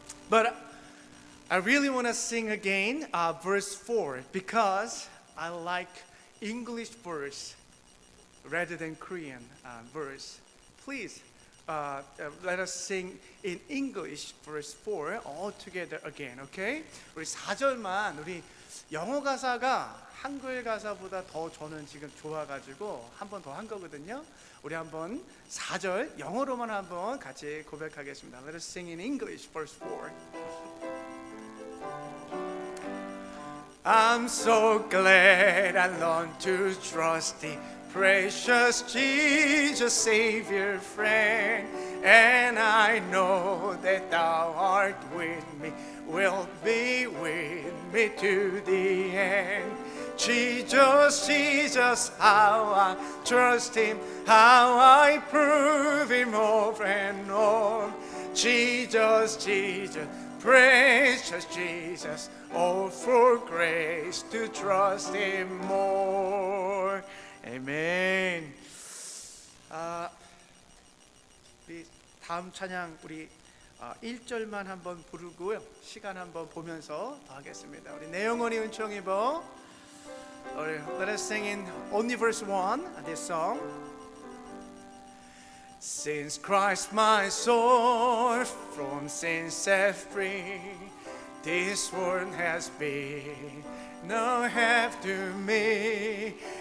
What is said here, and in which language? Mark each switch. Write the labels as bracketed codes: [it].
[en] But I really want to sing again verse 4 because I like English verse rather than Korean verse. Please. Let us sing in English verse 4 all together again, okay? [ko] 우리 4절만 우리 영어 가사가 한글 가사보다 더 저는 지금 좋아가지고 한 번 더 한 거거든요. 우리 한번 4절 영어로만 한번 같이 고백하겠습니다. [en] Let us sing in English verse 4. I'm so glad I learned to trust thee precious Jesus, Savior, friend, and I know that thou art with me, wilt be with me to the end. Jesus, Jesus, how I trust him, how I prove him over and over. Jesus, Jesus, precious Jesus, oh, for grace to trust him more. [ko] 아멘. 우리 다음 찬양 우리 1절만 한번 부르고요. 시간 한번 보면서 하겠습니다. 우리 내 영혼이 은총 입어. [en] Let us sing in only verse 1 this song. Since Christ my soul from sin set free, this world has been no help to me.